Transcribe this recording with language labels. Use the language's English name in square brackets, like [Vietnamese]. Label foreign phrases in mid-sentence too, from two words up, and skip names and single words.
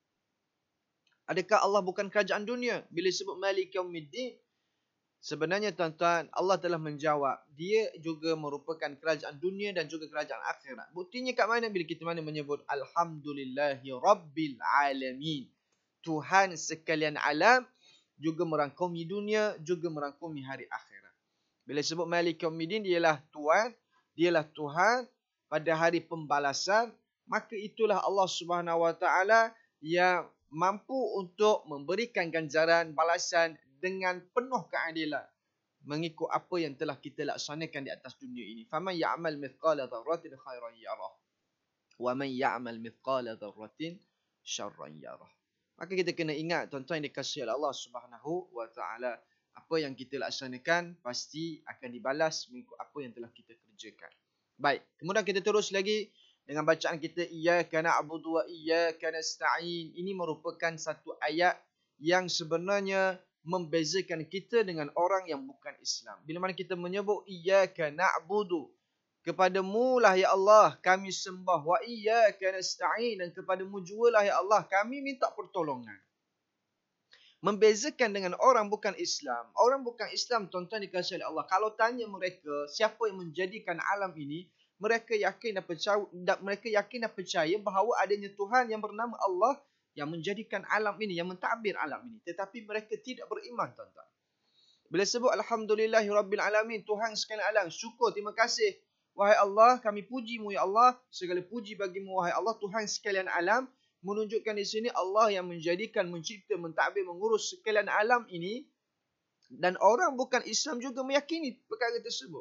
[Malay] Adakah Allah bukan kerajaan dunia? Bila disebut [Arabic] مالك يوم الدين, [Malay] sebenarnya tuan-tuan, Allah telah menjawab, dia juga merupakan kerajaan dunia dan juga kerajaan akhirat. Buktinya kat mana bila kita menyebut [Arabic] الحمد لله رب العالمين. [Malay] Tuhan sekalian alam, juga merangkumi dunia, juga merangkumi hari akhirat. Bila disebut [Arabic] مالك يوم الدين, [Malay] dialah Tuhan, dialah Tuhan pada hari pembalasan, maka itulah Allah [Arabic] سبحانه وتعالى [Malay] yang mampu untuk memberikan ganjaran balasan dengan penuh keadilan mengikut apa yang telah kita laksanakan di atas dunia ini. [Arabic] فمن يعمل مثقال ذرة خيرا يره ومن يعمل مثقال ذرة شرا يره. [Malay] Maka kita kena ingat, tuan-tuan yang dikasihi oleh Allah [Arabic] سبحانه وتعالى, [Malay] apa yang kita laksanakan pasti akan dibalas mengikut apa yang telah kita kerjakan. Baik, kemudian kita terus lagi dengan bacaan kita, [Arabic] إياك نعبد وإياك نستعين. [Malay] Ini merupakan satu ayat yang sebenarnya membezakan kita dengan orang yang bukan Islam. Bila mana kita menyebut [Arabic] إياك نعبد, [Malay] kepadamu lah ya Allah kami sembah, [Arabic] وإياك نستعين, [Malay] dan kepadamu jugalah ya Allah kami minta pertolongan. Membezakan dengan orang bukan Islam. Orang bukan Islam, tuan-tuan dikasihi oleh Allah, kalau tanya mereka siapa yang menjadikan alam ini, mereka yakin dan percaya bahawa adanya Tuhan yang bernama Allah yang menjadikan alam ini, yang mentadbir alam ini. Tetapi mereka tidak beriman, tuan-tuan. Bila sebut [Arabic] الحمد لله رب العالمين, [Malay] Tuhan sekalian alam, syukur, terima kasih wahai Allah, kami pujimu ya Allah, segala puji bagimu wahai Allah Tuhan sekalian alam, menunjukkan di sini Allah yang menjadikan, mencipta, mentadbir, mengurus sekalian alam ini. Dan orang bukan Islam juga meyakini perkara tersebut.